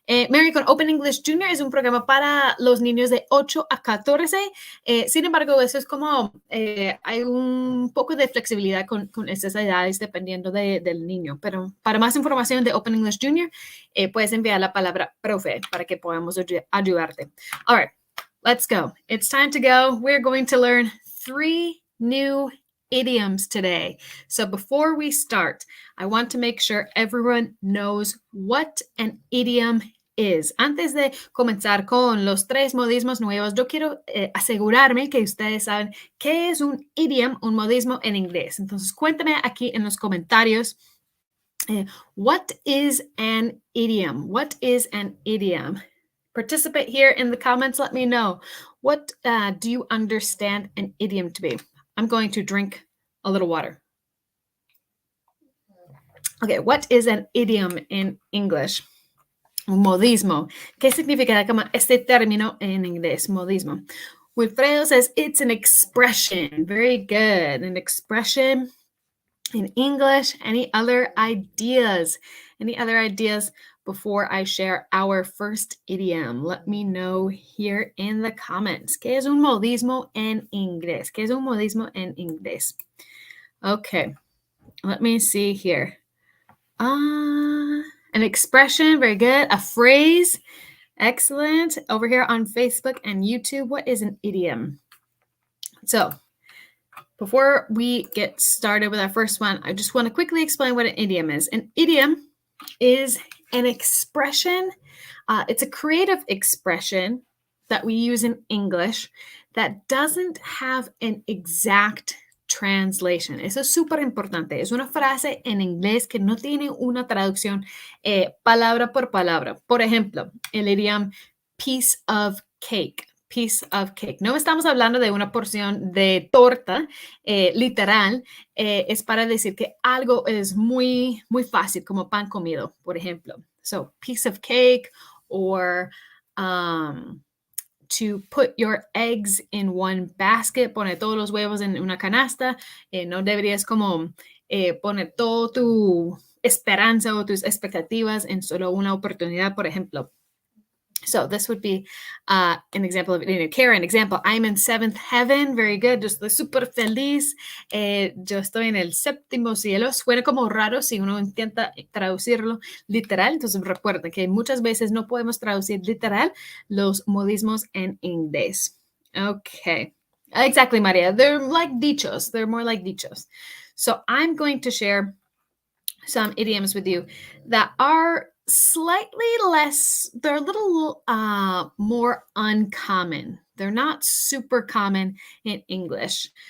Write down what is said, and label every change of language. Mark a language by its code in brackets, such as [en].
[es] Mary, con Open English Junior es un programa para los niños de 8 a 14. Sin embargo, eso es como hay un poco de flexibilidad con estas edades dependiendo del niño. Pero para más información de Open English Junior, puedes enviar la palabra profe para que podamos ayudarte. [en] All right, let's go. It's time to go. We're going to learn 3 new idioms today. So before we start, I want to make sure everyone knows what an idiom is. [es] Antes de comenzar con los 3 modismos nuevos, yo quiero asegurarme que ustedes saben qué es un idiom, un modismo en inglés. Entonces, cuéntame aquí en los comentarios. [en] What is an idiom? What is an idiom? Participate here in the comments. Let me know. What do you understand an idiom to be? I'm going to drink a little water. Okay, what is an idiom in English? [es] Un modismo. ¿Qué significa este término en inglés? Modismo. [en] Wilfredo says it's an expression. Very good. An expression in English. Any other ideas? Any other ideas before I share our first idiom? Let me know here in the comments. [es] ¿Qué es un modismo en inglés? ¿Qué es un modismo en inglés? [en] Okay, let me see here. An expression, very good. A phrase, excellent. Over here on Facebook and YouTube, what is an idiom? So before we get started with our first one, I just want to quickly explain what an idiom is. An idiom is an expression. It's a creative expression that we use in English that doesn't have an exact translation. [es] Eso es súper importante. Es una frase en inglés que no tiene una traducción palabra por palabra. Por ejemplo, el idioma [en] piece of cake. Piece of cake. [es] No estamos hablando de una porción de torta literal. Es para decir que algo es muy, muy fácil, como pan comido, por ejemplo. [en] So, piece of cake, or to put your eggs in one basket, [es] pone todos los huevos en una canasta. No deberías como poner toda tu esperanza o tus expectativas en solo una oportunidad, por ejemplo. [en] So this would be an example of it. Karen, example, I'm in seventh heaven. Very good. [es] Yo estoy súper feliz. Yo estoy en el séptimo cielo. Suena como raro si uno intenta traducirlo literal. Entonces recuerden que muchas veces no podemos traducir literal los modismos en inglés. [en] Okay. Exactly, Maria. They're like dichos. They're more like dichos. So I'm going to share some idioms with you that are slightly less, they're a little more uncommon. They're not super common in English.